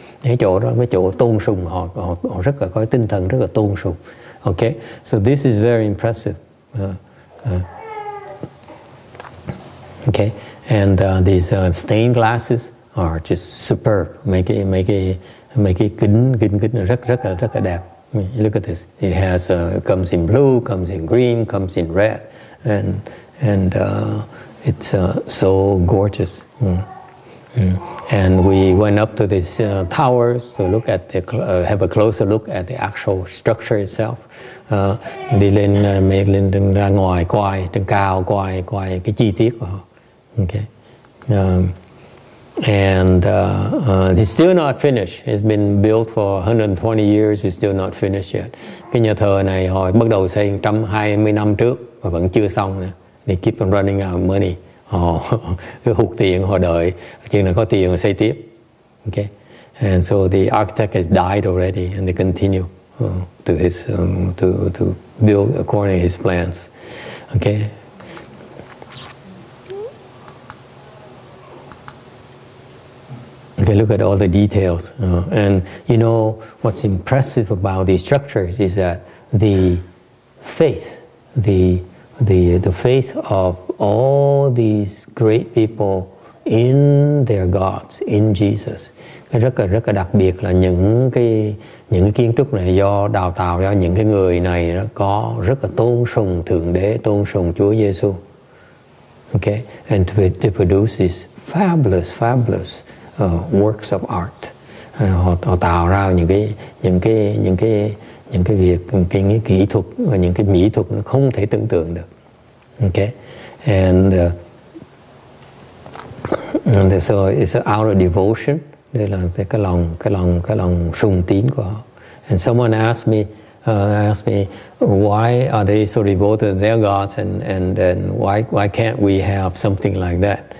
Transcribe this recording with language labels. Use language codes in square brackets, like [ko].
[vi] Cái chỗ đó, cái chỗ tôn sùng họ rất là có tinh thần rất là tôn sùng. [en] Okay, so this is very impressive. Okay, and these stained glasses are just superb. [vi] Mấy cái kính rất là đẹp. [en] Look at this. It has comes in blue, comes in green, comes in red, and it's so gorgeous. And we went up to these towers to look at have a closer look at the actual structure itself. [vi] Đi lên ra ngoài coi trên cao coi cái chi tiết của họ. Okay. [en] And it's still not finished. It's been built for 120 years. It's still not finished yet. [vi] Cái nhà thờ này họ bắt đầu xây 120 năm trước và vẫn chưa xong nữa. [en] They keep on running out of money. [vi] Họ cứ hụt tiền, họ đợi chừng nào có tiền họ xây tiếp. [en] Okay. And so the architect has died already, and they continue to his to build according to his plans. Okay. Okay, look at all the details. And you know what's impressive about these structures is that the faith, the faith of all these great people in their gods, in Jesus. [vi] Rất là đặc biệt là những cái kiến trúc này do đào tạo ra những cái người này nó có rất là tôn sùng Thượng Đế, tôn sùng Chúa Giêsu. [en] Okay, and to produce these fabulous works of art. [vi] Họ tạo ra những cái việc, cái kỹ thuật và những cái mỹ thuật nó không thể tưởng tượng được. [en] Okay, and so it's out of devotion. [vi] Đây là cái lòng sùng tín của họ. [en] And someone asked me why are they so devoted to their gods, and why can't we have something like that?